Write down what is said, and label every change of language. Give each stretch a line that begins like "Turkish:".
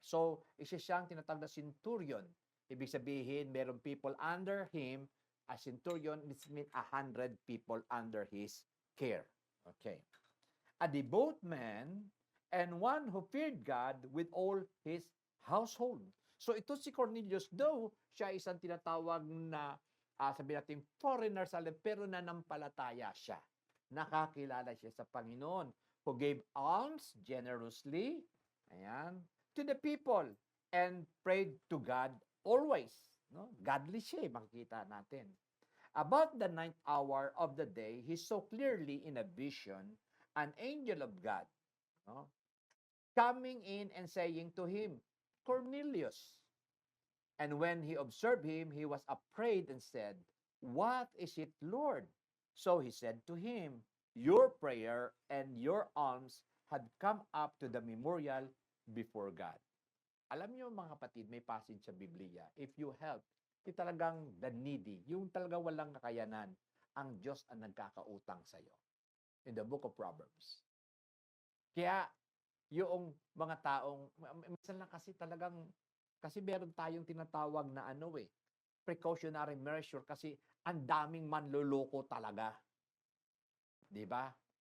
Filipino: So isa siyang tinatawag na centurion. Ibig sabihin, merong
English: people under him. A centurion, it means 100 people under his care. Okay. A devout man and one who feared God with all his household.
Filipino: So ito si Cornelius, though siya isang tinatawag na sabihin natin foreigner sa pero nanampalataya siya. Nakakilala siya sa Panginoon
English: who gave alms generously, ayan, to the people and prayed to God always. No?
Filipino: Godly siya, makikita natin.
English: About the 9th hour of the day, he saw clearly in a vision an angel of God, no, coming in and saying to him, Cornelius. And when he observed him, he was afraid and said, What is it, Lord? So he said to him, Your prayer and your alms had come up to the memorial before God.
Filipino: Alam niyo mga kapatid, may passage sa Biblia,
English: if you help,
Filipino: talagang
English: the needy,
Filipino: yung talaga walang kakayanan, ang Diyos ang nagkakautang sa iyo.
English: In the book of Proverbs.
Filipino: Kaya, yung mga taong, minsan lang kasi talagang, kasi meron tayong tinatawag na precautionary measure kasi ang daming manloloko talaga. Di ba?